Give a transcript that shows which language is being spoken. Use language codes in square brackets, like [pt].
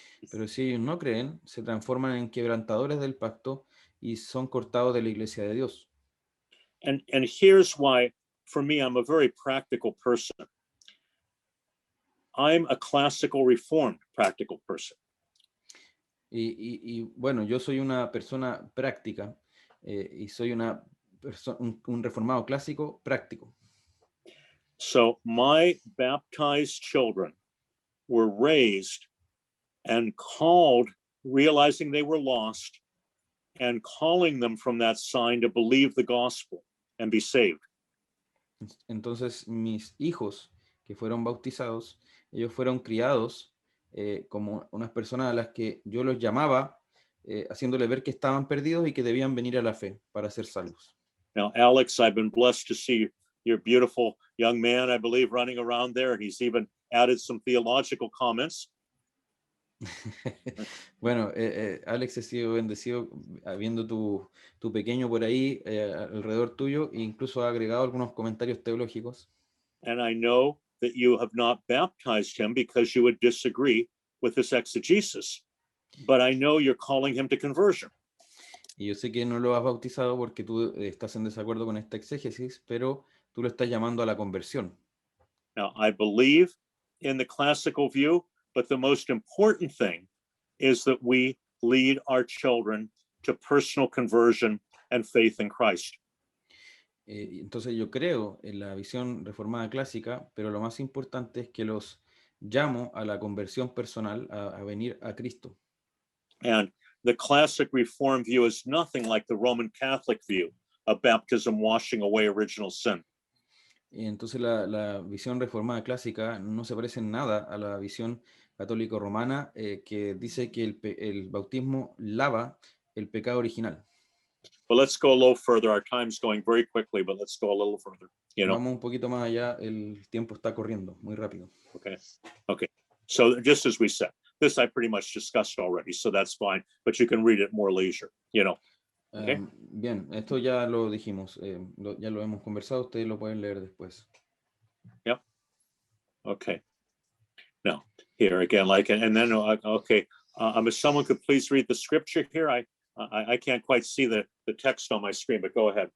[es] Pero si ellos no creen, se transforman en quebrantadores del pacto y son cortados de la iglesia de Dios. [en] And here's why, for me, I'm a very practical person. I'm a classical reformed practical person. [es] Y bueno, yo soy una persona práctica y soy un reformado clásico práctico. [en] So my baptized children were raised and called, realizing they were lost, and calling them from that sign to believe the gospel and be saved. [es] Entonces mis hijos que fueron bautizados, ellos fueron criados como unas personas a las que yo los llamaba, haciéndole ver que estaban perdidos y que debían venir a la fe para ser salvos. [en] Now, Alex, I've been blessed to see your beautiful young man, I believe, running around there, and he's even added some theological comments. [es] Bueno, Alex, he sido bendecido viendo tu pequeño por ahí alrededor tuyo e incluso ha agregado algunos comentarios teológicos. [en] And I know that you have not baptized him because you would disagree with this exegesis, but I know you're calling him to conversion. [es] Y yo sé que no lo has bautizado porque tú estás en desacuerdo con esta exégesis, pero tú lo estás llamando a la conversión. [en] Now, I believe in the classical view, but the most important thing is that we lead our children to personal conversion and faith in Christ. [es] Entonces yo creo en la visión reformada clásica, pero lo más importante es que los llamo a la conversión personal, a venir a Cristo. [en] And the classic Reformed view is nothing like the Roman Catholic view of baptism washing away original sin. [es] Y entonces la visión reformada clásica no se parece en nada a la visión católico-romana que dice que el bautismo lava el pecado original. [en] But let's go a little further. Our time's going very quickly, but let's go a little further. You know. [es] Vamos un poquito más allá, el tiempo está corriendo muy rápido. [en] Okay. So just as we said, this I pretty much discussed already, so that's fine. But you can read it more leisure. You know. Okay. [es] Bien, esto ya lo dijimos, ya lo hemos conversado, ustedes lo pueden leer después. [en] Yep. Okay. Now, here again, like, and then, okay, if someone could please read the scripture here. I can't quite see the text on my screen, but go ahead.